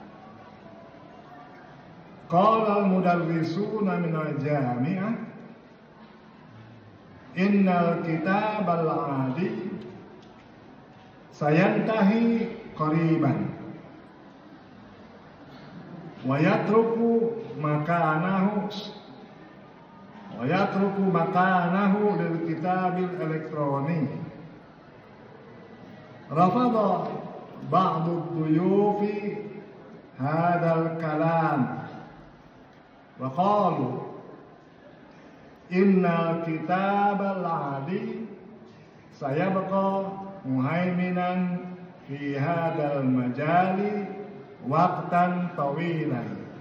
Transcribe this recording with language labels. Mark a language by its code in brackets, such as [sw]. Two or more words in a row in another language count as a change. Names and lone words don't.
[ar] قال المدرسون من الجامعة إن الكتاب العادي سينتهي قريبا ويترك مكانه للكتاب الإلكتروني. رفض بعض الضيوف هذا الكلام وقالوا إن الكتاب العادي سيبقى مهيمنا في هذا المجال وقتا طويلا